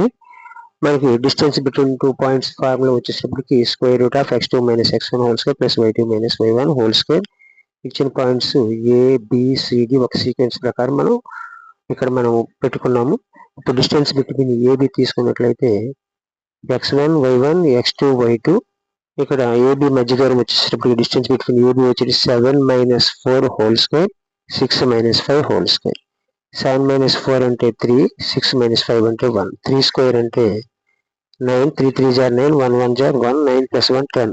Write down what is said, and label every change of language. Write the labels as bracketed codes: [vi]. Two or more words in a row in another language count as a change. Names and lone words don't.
[en] మనకి distance between 2 points formula వచ్చేటప్పటికి square root of x2 minus x1 whole square plus y2 minus y1 whole square ప్లస్ y2 మైనస్ y1 హోల్ స్క్వేర్. [te] ఇచ్చిన పాయింట్స్ ABCD ఒక సీక్వెన్స్ ప్రకారం ఇక్కడ మనం పెట్టుకున్నాము. ఇప్పుడు [en] distance between [te] AB తీసుకున్నట్లయితే x1 y1 x2 y2. ఇక్కడ AB మధ్య దూరం వచ్చేటప్పుడు [en] distance between AB వచ్చేసి 7 minus 4 whole square 6 minus 5 whole square. [te] 7 మైనస్ 4 అంటే 3, 6 మైనస్ 5 అంటే 1. 3 స్క్వేర్ అంటే 9, 3 3 జార్ 9, 1 1 జార్ 1, 9 ప్లస్ 1 10.